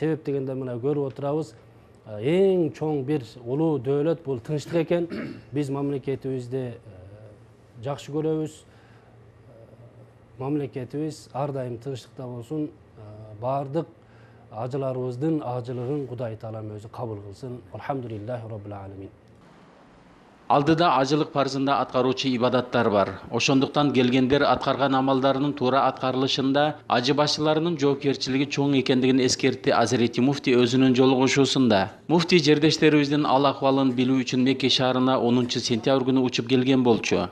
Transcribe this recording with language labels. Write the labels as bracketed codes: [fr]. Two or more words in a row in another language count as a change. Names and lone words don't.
[ky] Себеп дегенде мына көрүп отурабыз, эң чоң бир улуу дөөлөт бул тынчтык экен. Биз мамлекетибизди жакшы көрөбүз. Мамлекетибиз ар дайым тынчтыкта болсун. Бардык ажыларыбыздын ажылыгын Кудай Таалам өзү кабыл кылсын. [ar] الحمد لله رب العالمين. [ky] Алдыда ажылык парзында аткаруучу ибадаттар бар. Ошондуктан келгендер аткарган амалдарынын туура аткарылышында ажы башчыларынын жоопкерчилиги чоң экендигин эскертти Азирети Муфти өзүнүн жолугушуусунда. Муфти жердештерибиздин ал акыбалын билүү үчүн Мекке шаарына 10 сентябрь күнү учуп келген болчу.